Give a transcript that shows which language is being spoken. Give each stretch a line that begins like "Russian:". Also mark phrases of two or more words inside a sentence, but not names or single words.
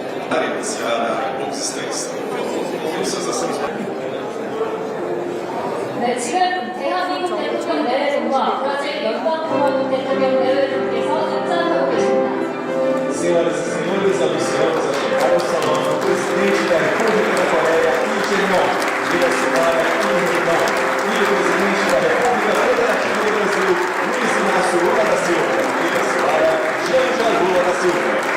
Portuguese: Para iniciar a existência.
Korean: 네, 지금 대한민국 대통령 내외분과 브라질 연방공화국 대통령 내외분께서 입장하고 계십니다.
Portuguese: Senhoras e senhores, anunciamos a chegada ao salão do presidente da República da Coreia, Lee Jae-myung, e a senhora Kim Hye-jong, e o presidente da República Federativa do Brasil, Luiz Inácio Lula da Silva, e a senhora Janja Lula da Silva.